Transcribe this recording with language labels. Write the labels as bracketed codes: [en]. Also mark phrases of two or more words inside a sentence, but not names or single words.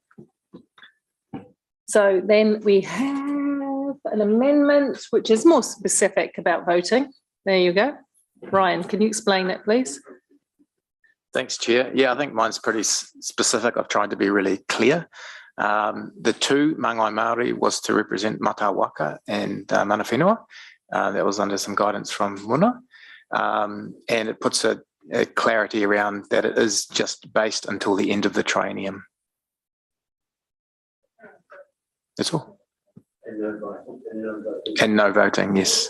[en] So then we have an amendment which is more specific about voting. There you go. Ryan, can you explain that, please? Thanks, Chair. Yeah, I think mine's pretty specific. I've tried to be really clear. The 2 [mi] Mangai Maori [en] was to represent [mi] Mata Waka [en] and [mi] mana whenua. [en] That was under some guidance from Muna. And it puts a clarity around that it is just based until the end of the triennium. That's all. And no voting, yes.